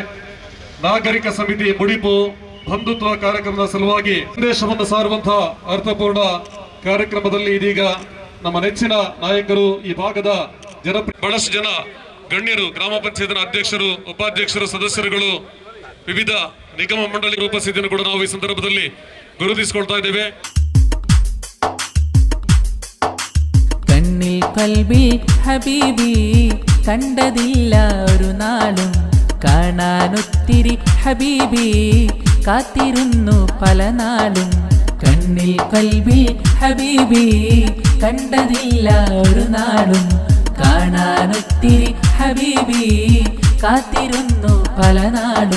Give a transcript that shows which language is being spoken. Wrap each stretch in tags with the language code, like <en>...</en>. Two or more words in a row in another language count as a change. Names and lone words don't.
<kn>ನಾಗರಿಕ ಸಮಿತಿ ಮುಡಿಪು ಬಂಧುತ್ವ ಕಾರ್ಯಕ್ರಮದ ಸಲುವಾಗಿ ಸಂದೇಶವನ್ನು ಸಾರುವಂತಹ ಅರ್ಥಪೂರ್ಣ ಕಾರ್ಯಕ್ರಮದಲ್ಲಿ ಇದೀಗ ನಮ್ಮ ನೆಚ್ಚಿನ ನಾಯಕರು, ಈ ಭಾಗದ ಬಹಳಷ್ಟು ಜನ ಗಣ್ಯರು, ಗ್ರಾಮ ಪಂಚಾಯತ್ನ ಅಧ್ಯಕ್ಷರು, ಉಪಾಧ್ಯಕ್ಷರು, ಸದಸ್ಯರುಗಳು, ವಿವಿಧ ನಿಗಮ ಮಂಡಳಿ ಉಪಸ್ಥಿತಿಯನ್ನು ಕೂಡ ನಾವು ಈ ಸಂದರ್ಭದಲ್ಲಿ ಗುರುತಿಸಿಕೊಳ್ತಾ ಇದ್ದೇವೆ.</kn> <ml>കണ്ണിൽ</ml> <ar>قلبي حبيبي</ar> <ml>കണ്ടതില്ല ഒരു നാളും കാണാനൊത്തിരി ഹബീബി കാത്തിരുന്നു പല നാളും. കണ്ണിൽ</ml> <ar>قلبي حبيبي</ar> <ml>കണ്ടതില്ല ഒരു നാളും കാണാനൊത്തിരി ഹബീബി കാത്തിരുന്നു പല നാളും.</ml>